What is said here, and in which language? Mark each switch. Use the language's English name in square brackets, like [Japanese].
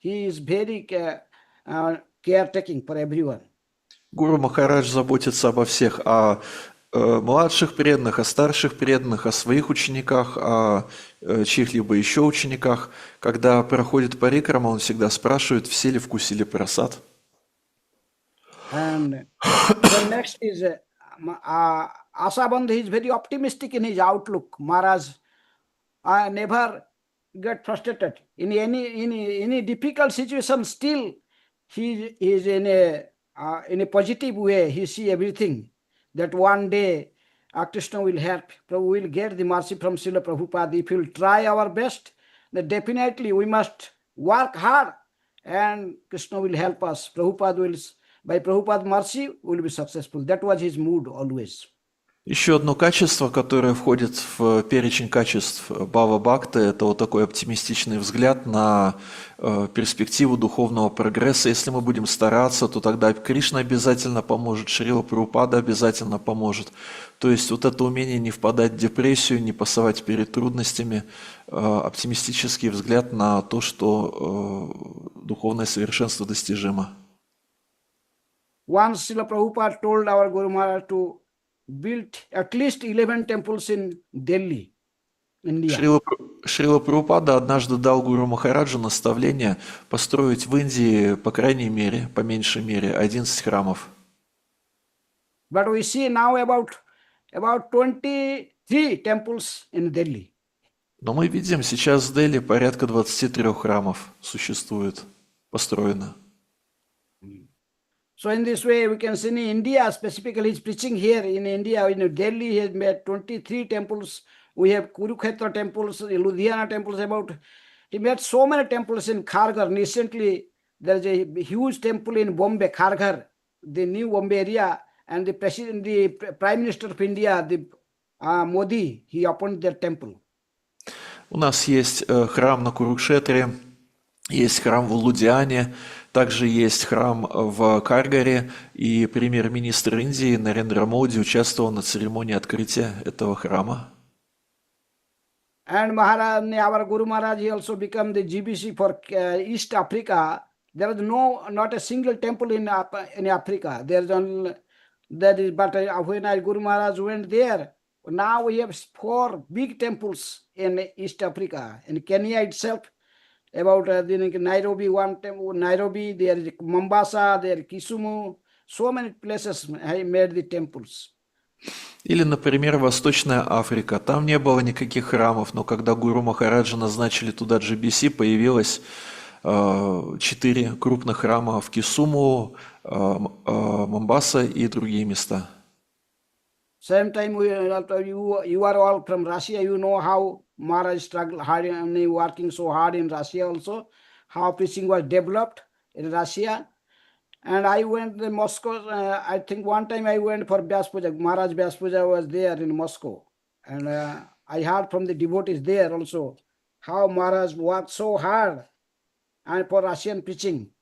[English] He is very caretaking for everyone. [Russian] Гуру Махарадж заботится обо всех, о младших преданных, о старших преданных, о своих учениках, о чьих-либо еще учениках. Когда проходит парикрама, он всегда спрашивает, все ли вкусили прасад. [English] And the next is Asabandha is very optimistic in his outlook. Maharaj never get frustrated in any difficult situation. Still, he is in a positive way. He see everything that one day Krishna will help. Prabhu will get the mercy from Srila Prabhupada. If we will try our best, then definitely we must work hard, and Krishna will help us. By Prabhupada's mercy, we will be successful. That was his mood always. [Russian] Еще одно качество, которое входит в перечень качеств Бхава Бхакты, это вот такой оптимистичный взгляд на перспективу духовного прогресса. Если мы будем стараться, то тогда Кришна обязательно поможет, Шрила Прабхупада обязательно поможет. То есть вот это умение не впадать в депрессию, не пасовать перед трудностями, оптимистический взгляд на то, что духовное совершенство достижимо. [English] Once Srila Prabhupada told our Guru Maharaj to build at least 11 temples in Delhi, India. [Russian] Шрила Прабхупада однажды дал Гуру Махараджу наставление построить в Индии, по крайней мере, по меньшей мере, 11 храмов. [English] But we see now about 23 temples in Delhi. [Russian] Но мы видим, сейчас в Дели порядка 23 храмов существует, построено. [English] So in this way, we can see in India, specifically he's preaching here in India, in Delhi, he has made 23 temples. We have Kurukshetra temples, Ludhiana temples, he made so many temples in Kharghar. Recently, there is a huge temple in Bombay, Kharghar, the new Bombay area, and the Prime Minister of India, Modi, he opened their temple. [Russian] У нас есть храм на Курукшетре, есть храм в Лудиане, также есть храм в Каргаре, и премьер-министр Индии Нарендра Моди участвовал на церемонии открытия этого храма. [English] And Maharaj, our Guru Maharaj, he also became the GBC for East Africa. There is not a single temple in Africa. There is only, but when Guru Maharaj went there, now we have 4 big temples in East Africa. In Kenya itself, about Nairobi, one temple, Nairobi, there is Mombasa, there is Kisumu, so many places have made the temples. [Russian] Или, например, Восточная Африка. Там не было никаких храмов, но когда Гуру Махараджа назначили туда GBC, появилось 4 крупных храма в Кисуму, Момбаса и другие места. [English] Same time, you are all from Russia. You know how Maharaj struggled hard and working so hard in Russia also, how preaching was developed in Russia. And I went to Moscow. I think one time I went for Vyas Puja. Maharaj Vyas Puja was there in Moscow. And I heard from the devotees there also how Maharaj worked so hard and for Russian preaching.